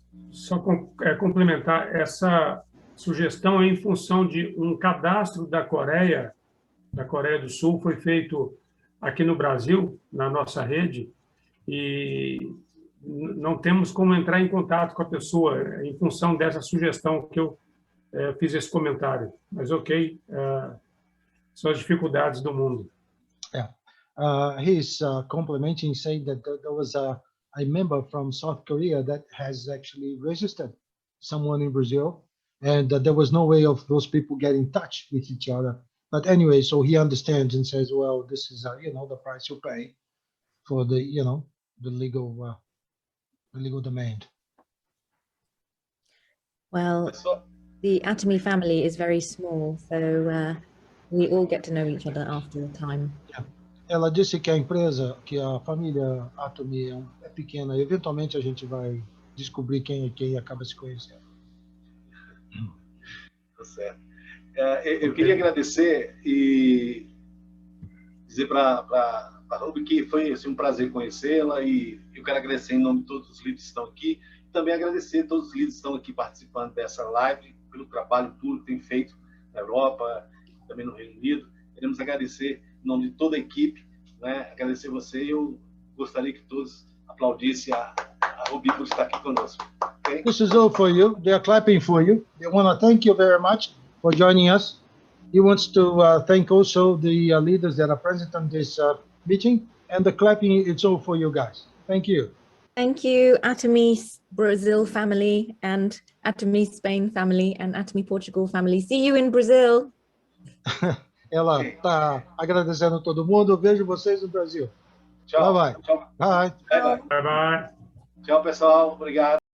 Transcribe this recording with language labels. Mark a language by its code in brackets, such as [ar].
[pt] Só complementar, essa sugestão é em função de um cadastro da Coreia do Sul, foi feito aqui no Brasil, na nossa rede, e não temos como entrar em contato com a pessoa em função dessa sugestão que eu fiz esse comentário. Mas ok, são as dificuldades do mundo. [en] He's complementing, saying that there was a member from South Korea that has actually registered someone in Brazil, and that there was no way of those people getting in touch with each other. But anyway, so he understands and says, well, this is the price you pay for the the legal demand. Well, the Atomy family is very small, so we all get to know each other after a time. [pt] Ela disse que a família Atomy é pequena, e eventualmente a gente vai descobrir quem é quem e acaba se conhecendo. Tá certo. Eu queria agradecer e dizer para a Ruby que foi assim, um prazer conhecê-la, e eu quero agradecer em nome de todos os líderes que estão aqui, e também agradecer a todos os líderes que estão aqui participando dessa live, pelo trabalho tudo que tem feito na Europa, também no Reino Unido. Queremos agradecer em nome de toda a equipe, né? Agradecer você, e eu gostaria que todos aplaudissem a Ruby por estar aqui conosco. [en] Okay? This is all for you. They are clapping for you. They want to thank you very much for joining us. He wants to thank also the leaders that are present on this meeting, and the clapping, it's all for you guys. Thank you. Thank you, Atomy Brazil family, and Atomy Spain family, and Atomy Portugal family. See you in Brazil. [pt] Ela está agradecendo a todo mundo. Vejo vocês no Brasil. Tchau. [en] Bye bye. [pt] Tchau. [en] Bye. Bye bye. [pt] Tchau, pessoal. Obrigado.